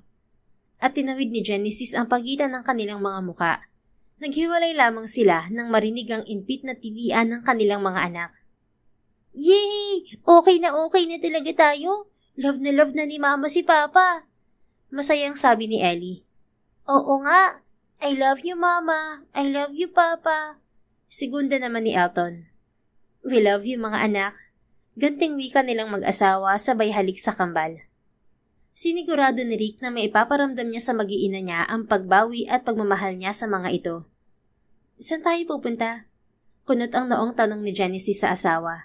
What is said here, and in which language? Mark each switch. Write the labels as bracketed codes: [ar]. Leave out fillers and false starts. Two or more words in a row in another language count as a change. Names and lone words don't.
[tl] At tinawid ni Genesis ang pagitan ng kanilang mga muka. Naghiwalay lamang sila nang marinig ang impit na tilian ng kanilang mga anak. Yay! Okay na talaga tayo. Love na ni Mama si Papa. Masayang sabi ni Ellie. Oo nga. [en] I love you, Mama. I love you, Papa. [tl] Segunda naman ni Elton. [en] We love you, [tl] mga anak. Ganting wika nilang mag-asawa sabay halik sa kambal. Sinigurado ni Rick na may ipaparamdam niya sa mag-iina niya ang pagbawi at pagmamahal niya sa mga ito. Saan tayo pupunta? Kunot ang noong tanong ni Genesis sa asawa.